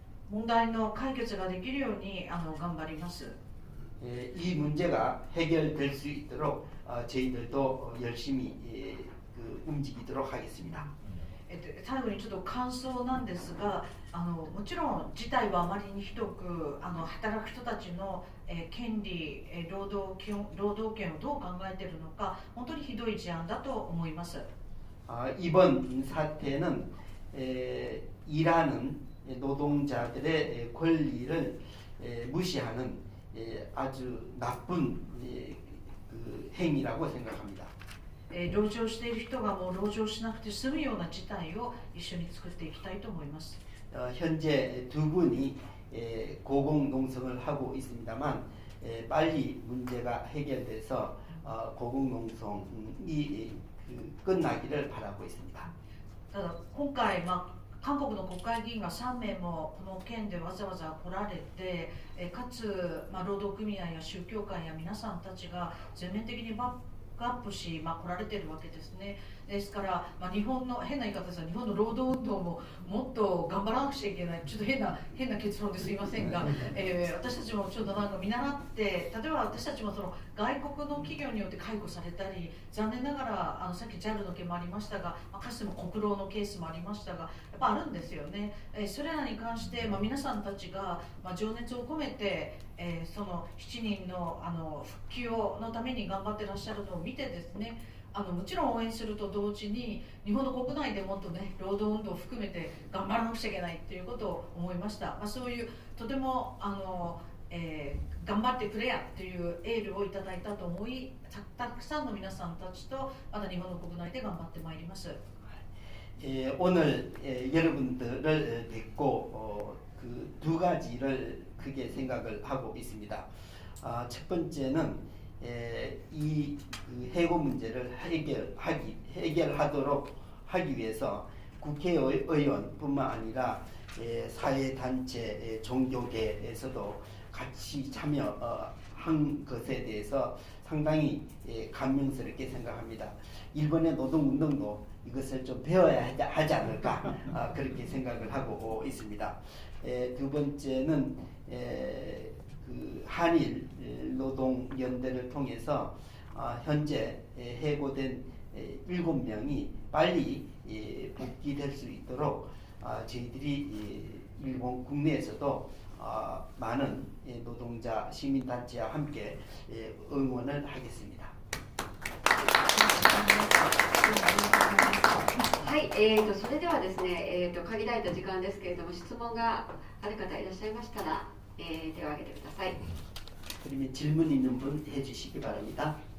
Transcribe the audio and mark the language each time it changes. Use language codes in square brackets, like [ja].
[ja] 問題の解決ができるように頑張ります。 [ko] 이 문제가 해결될 수 있도록 저희들도 열심히 움직이도록 하겠습니다. [ja] 最後にちょっと感想なんですが、もちろん事態はあまりにひどく働く人たちの権利、労働権をどう考えているのか本当にひどい事案だと思います。 [ko] 이번 사태는 일하는 노동자들의 권리를 무시하는 아주 나쁜 그 행위라고 생각합니다. [ja] 籠城している人がもう籠城しなくて済むような事態を一緒に作っていきたいと思います。 [ko] 현재 두 분이 고공농성을 하고 있습니다만 빨리 문제가 해결돼서 고공농성이 끝나기를 바라고 있습니다. [ja] ただ今回、韓国の国会議員が3名もこの件でわざわざ来られて、かつ、労働組合や宗教界や皆さんたちが全面的にバックアップし、来られているわけですね。ですから、日本の変な言い方ですが、日本の労働運動ももっと頑張らなくちゃいけない、ちょっと変な結論ですいませんが、私たちもちょっとなんか見習って、例えば私たちもその外国の企業によって解雇されたり、残念ながらさっき JAL の件もありましたが、かつても国労のケースもありましたが、やっぱあるんですよね。それらに関して、皆さんたちが、情熱を込めて、その7人の復帰のために頑張ってらっしゃるのを見てですね、もちろん応援すると同時に日本の国内でもっとね労働運動を含めて頑張らなくちゃいけないということを思いました。そういうとても頑張ってくれやというエールをいただいたと思い、たくさんの皆さんたちとまた日本の国内で頑張ってまいります。 [ko] 오늘 여러분들을 뵙고 그 두 가지를 크게 생각을 하고 있습니다. 첫 번째는 이 해고 문제를 해결하도록 하기 위해서 국회의원뿐만 아니라 사회단체, 종교계에서도 같이 참여한 것에 대해서 상당히 감명스럽게 생각합니다. 일본의 노동운동도 이것을 좀 배워야 하지 않을까 그렇게 생각을 하고 있습니다. 두 번째는 그 한일 노동연대를 통해서 현재 해고된 7명이 빨리 복귀될 수 있도록 저희들이 일본 국내에서도 많은 노동자 시민단체와 함께 응원을 하겠습니다. [ja] はい、それではですね、限られた時間ですけれども、質問がある方いらっしゃいましたら、手を挙げてください。 [ko] 그러면 질문 있는 분 해주시기 바랍니다.